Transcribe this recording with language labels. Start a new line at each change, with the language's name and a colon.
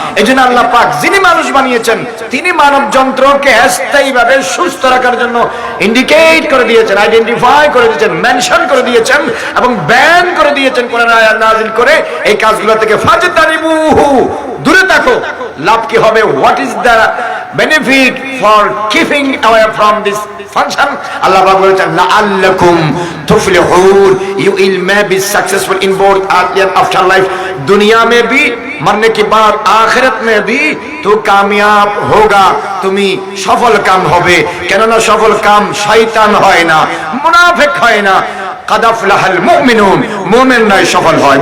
Bangla: এই জন্য আল্লাহ পাক যিনি মানুষ বানিয়েছেন, তিনি মানব যন্ত্রকে স্থায়ীভাবে সুস্থ রাখার জন্য ইন্ডিকেট করে দিয়েছেন, আইডেন্টিফাই করে দিয়েছেন, মেনশন করে দিয়েছেন এবং ব্যান করে দিয়েছেন কোরআন আয়াত নাযিল করে, এই কাজগুলো থেকে
Arabic: ফাজতানিবুহু,
Bangla: দূরে থাকো। লাভ কি হবে?
English: What is the benefit for keeping away from this function?
Bangla: Allah বলেছেন
Arabic: লাআল্লাকুম তুফলিহুন,
English: you will may be successful in both earth and afterlife,
Hindi: दुनिया में भी, मरने के बाद आखिरत में भी तो कामयाब होगा,
Bangla: তুমি সফল কাম হবে। কেননা সফল কাম শয়তান হয় না, মুনাফিক হয় না,
Arabic: قد أفلح المؤمنون,
Bangla: মুমিনরাই সফল হয়।